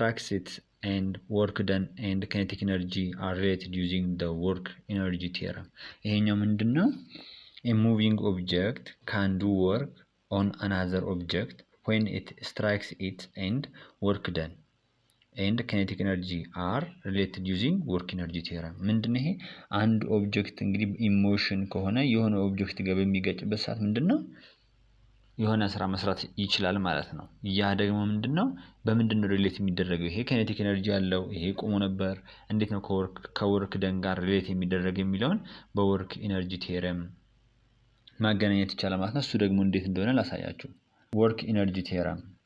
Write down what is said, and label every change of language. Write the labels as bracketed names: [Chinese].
[English] it and work done and kinetic energy are related using the work energy theorem። [Amharic] ይሄኛው ምንድነው? [English] a moving object can do work on another object when it strikes it and work done and kinetic energy are related using work energy theorem። [Amharic] ምንድነው ይሄ? አንድ ኦብጀክት እንግዲህ ኢሞሽን ከሆነ የሆነ ኦብጀክት ጋር በሚገጭበት ሰዓት ምንድነው የሆነ ስራ መስራት ይችላል ማለት ነው። ያ ደግሞ ምንድነው በምንድነው ሪሌት የሚደረገው? ይሄ ኬኔቲክ ኢነርጂ ያለው ይሄ ቆሞ ነበር፣ እንዴት ነው ከወርክ ደን ጋር ሪሌት የሚደረግ የሚለውን በወርክ ኢነርጂ ቴረም ማገናኘት ይቻላል ማለት ነው። እሱ ደግሞ እንዴት እንደሆነ ላሳያችሁ። ወርክ ኢነርጂ ቴረም